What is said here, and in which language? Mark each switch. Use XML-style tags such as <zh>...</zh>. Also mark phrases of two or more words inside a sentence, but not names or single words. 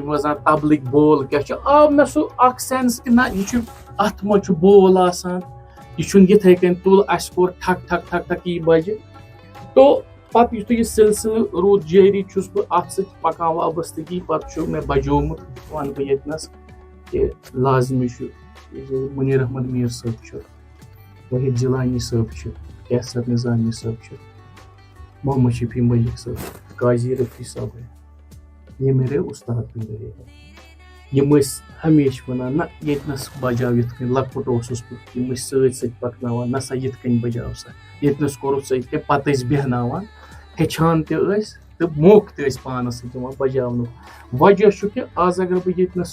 <ks>وَزان طبلٕکۍ بول کیٛاہ چھُ آو مےٚ سُہ اَکھ سٮ۪نٕس کہِ نہ یہِ چھُ اَتھ منٛز چھُ بول آسان یہِ چھُنہٕ یِتھَے کٔنۍ تُل اَسہِ کوٚر ٹھک ٹھک ٹھک ٹھک یی بَجہِ تو پَتہٕ یُتھُے یہِ سِلسِلہٕ روٗد جٲری چھُس بہٕ اَتھ سۭتۍ پَکان وابستگی پَتہٕ چھُ مےٚ بَجومُت وَنہٕ بہٕ ییٚتنَس کہِ لازمی چھُ مُنیٖر احمد میٖر صٲب چھُ وحید جِلانی صٲب چھُ کیسر نِظامی صٲب چھُ محمد شفیع مٔلِک صٲب قاضی رفیع صٲب</ks> <ur>ہے یہ میرے استاد بھی رہے ہیں</ur> <ks>یِم ٲسۍ ہمیشہِ وَنان نہ ییٚتنَس بَجاو یِتھ کٔنۍ لۄکُٹ اوسُس بہٕ یِم ٲسۍ سۭتۍ سۭتۍ پَکناوان نہ سا یِتھ کٔنۍ بَجاو سا ییٚتنَس کوٚرُکھ سا یِتھ کٔنۍ پَتہٕ ٲسۍ بیٚہناوان ہیٚچھان تہِ ٲسۍ تہٕ موقعہٕ تہِ ٲسۍ پانَس سۭتۍ دِوان بَجاونُک وجہ چھُ کہِ آز اگر بہٕ ییٚتنَس</ks>